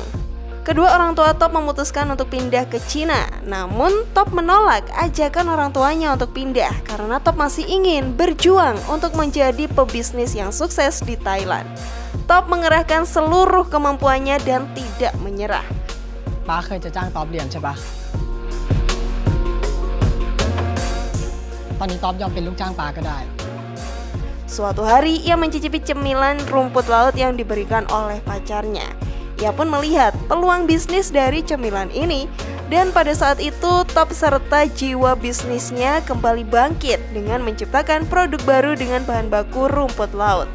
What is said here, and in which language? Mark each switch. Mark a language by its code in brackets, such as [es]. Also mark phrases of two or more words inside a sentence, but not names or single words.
[id] Kedua orang tua Top memutuskan untuk pindah ke Cina. Namun Top menolak ajakan orang tuanya untuk pindah karena Top masih ingin berjuang untuk menjadi pebisnis yang sukses di Thailand. Top mengerahkan seluruh kemampuannya dan tidak tidak menyerah. [th] ป้าเคยจะจ้างต๊อบเรียนใช่ปะตอนนี้ต๊อบยอมเป็นลูกจ้างป้าก็ได้ [id] Suatu hari ia mencicipi cemilan rumput laut yang diberikan oleh pacarnya. Ia pun melihat peluang bisnis dari cemilan ini, dan pada saat itu Top serta jiwa bisnisnya kembali bangkit dengan menciptakan produk baru dengan bahan baku rumput laut.